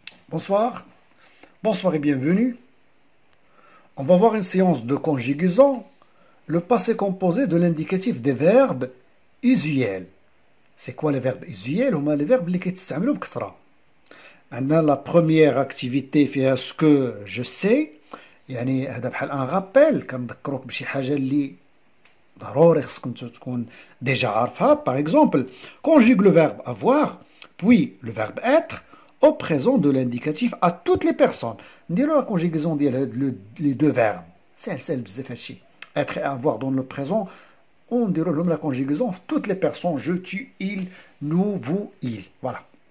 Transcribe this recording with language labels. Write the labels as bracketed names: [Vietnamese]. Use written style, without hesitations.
[French] Bonsoir, bonsoir et bienvenue. On va voir une séance de conjugaison, le passé composé de l'indicatif des verbes usuels. C'est quoi les verbes usuels? [Arabic] هما [French] les verbes [Arabic] اللي كيتستعملوا بكثرة. عندنا [French] la première activité [Arabic] فيها [French] ce que je sais، [Arabic] يعني هذا بحال ان رابيل كنذكروك بشي حاجة اللي ضروري خصك تكون ديجا عارفها. [French] Par exemple, conjugue le verbe avoir, puis le verbe être au présent de l'indicatif à toutes les personnes. [Arabic] نديرو [French] la conjugaison [Arabic] ديال [French] les deux verbes. [Arabic] سهل بزاف هادشي. [French] Être et avoir dans le présent, on dirait la conjugaison toutes les personnes, je, tu, il, nous, vous, il. Voilà.